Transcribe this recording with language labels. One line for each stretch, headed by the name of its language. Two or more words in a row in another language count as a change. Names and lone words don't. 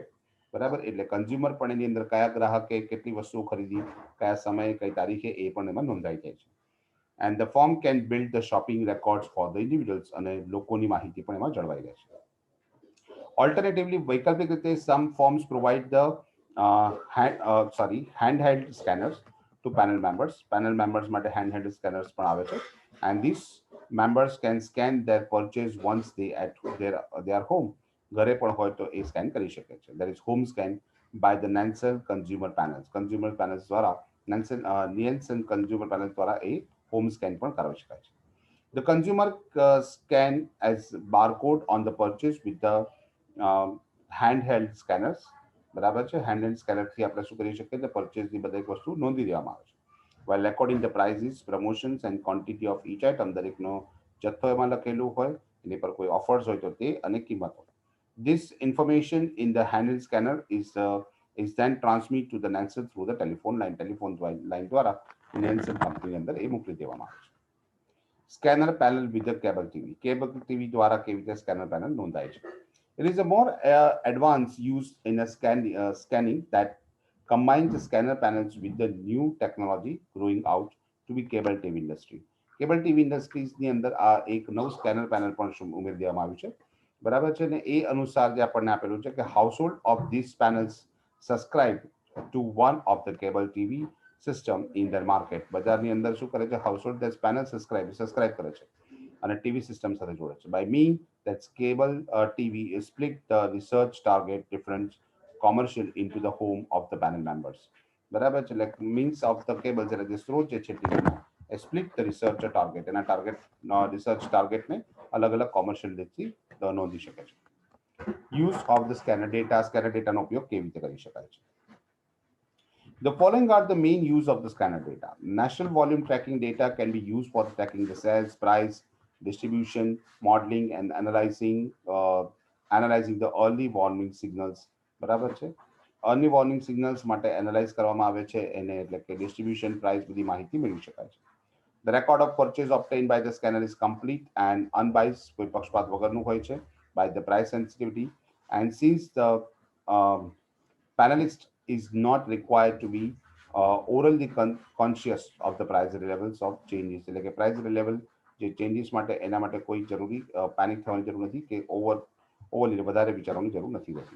Gujarati: બરાબર, એટલે કન્ઝ્યુમર પણ એની અંદર કયા ગ્રાહકે કેટલી વસ્તુઓ ખરીદી, કયા સમયે કઈ તારીખે એ પણ એમાં નોંધાઈ જાય છે.
English: and the firm can build the shopping records for the individuals
Gujarati: અને લોકોની માહિતી પણ એમાં જળવાઈ રહે છે.
English: Alternatively,
Gujarati: વૈકલ્પિક રીતે
English: some firms provide the handheld scanners to panel members. Panel members
Gujarati: માટે
English: handheld scanners
Gujarati: પણ આવે છે,
English: and these members can scan their purchase once they at their home.
Gujarati: ઘરે પણ હોય તો એ સ્કેન કરી શકે છે.
English: There is home scan by the Nielsen consumer panels. Consumer panels
Gujarati: દ્વારા Nielsen
English: consumer panels
Gujarati: દ્વારા એ
English: home scan
Gujarati: પણ કરાવી શકાય છે.
English: The consumer scan as barcode on the purchase with the handheld scanners.
Gujarati: બરાબર છે, હેન્ડહેલ્ડ સ્કેનરથી આપણે શું કરી શકીએ તો પરચેસની બધી વસ્તુ નોંધી દેવામાં આવે છે.
English: while recording the prices, promotions and quantity of each item,
Gujarati: દરેકનો જથ્થો એમાં લખેલું હોય, એની પર કોઈ ઓફર્સ હોય તો તે અને કિંમતો.
English: This information in the handheld scanner is then transmitted to the Nielsen through the telephone line. Telephone line
Gujarati: દ્વારા Nielsen કંપની અંદર એ મોકલી દેવામાં આવે છે.
English: Scanner panel with the cable TV. Cable TV
Gujarati: દ્વારા કેવી રીતે
English: scanner panel
Gujarati: નોંધાય છે.
English: It is a more advanced use in a scanning that combines the scanner panels with the new technology growing out to be cable TV industry. cable TV
Gujarati: ઇન્ડસ્ટ્રીઝની અંદર આ એક નવું
English: scanner panel
Gujarati: પણ ઉમેરી દેવામાં આવ્યું છે. બરાબર છે ને, એ અનુસાર જે આપણને આપેલું છે કે
English: household of these panels subscribe to one of the cable TV system in the market.
Gujarati: બજારની અંદર શું કરે છે,
English: household these panel subscribe
Gujarati: કરે છે અને
English: TV system
Gujarati: સાથે જોડે છે.
English: by mean that cable TV is split the research target different commercial into the home of the panel members.
Gujarati: બરાબર છે,
English: like means of the cables
Gujarati: એટલે જે સ્ત્રોત જે છે ટીવીનો એ
English: split the research target,
Gujarati: એના
English: target research
Gujarati: ટાર્ગેટને અલગ અલગ કોમર્શિયલ રીતથી નોંધી શકે છે.
English: use of the scanner
Gujarati: ડેટાનો ઉપયોગ કેવી રીતે કરી શકાય છે.
English: The following are the main use of the scanner data. National volume tracking data can be used for tracking the sales, price, distribution, modeling, and analyzing the early warning signals.
Gujarati: બરાબર છે,
English: early warning signals
Gujarati: માટે એનાલાઇઝ કરવામાં આવે છે એને, એટલે કે ડિસ્ટ્રીબ્યુશન પ્રાઇસ બધી માહિતી મેળવી શકાય છે.
English: The record of purchase obtained by the scanner is complete and unbiased,
Gujarati: કોઈ પક્ષપાત વગરનું હોય છે,
English: by the price sensitivity, and since the um, panelist is not required to be orally conscious of the price levels of changes,
Gujarati: એટલે કે
English: price level
Gujarati: જે ચેન્જીસ માટે એના માટે કોઈ જરૂરી પેનિક થવાની જરૂર નથી કે ઓવરલી વધારે વિચારવાની જરૂર નથી હોતી.